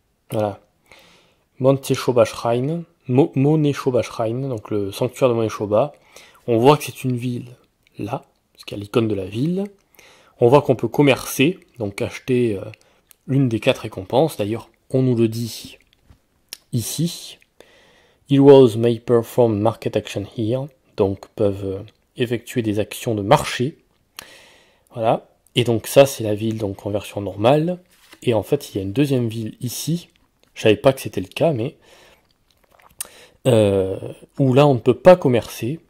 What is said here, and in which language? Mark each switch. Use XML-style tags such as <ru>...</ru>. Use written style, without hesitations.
<fr>Voilà. Monteshoba Shrine, Moneshoba Shrine, donc le sanctuaire de Moneshoba. On voit que c'est une ville là, parce qu'il y a l'icône de la ville. On voit qu'on peut commercer, donc acheter une des 4 récompenses. D'ailleurs, on nous le dit ici.</fr> <en>Heroes may perform market action here.</en> <fr>Donc peuvent effectuer des actions de marché. Voilà. Et donc ça, c'est la ville donc en version normale. Et en fait, il y a une deuxième ville ici. Je savais pas que c'était le cas, mais où là, on ne peut pas commercer.</fr>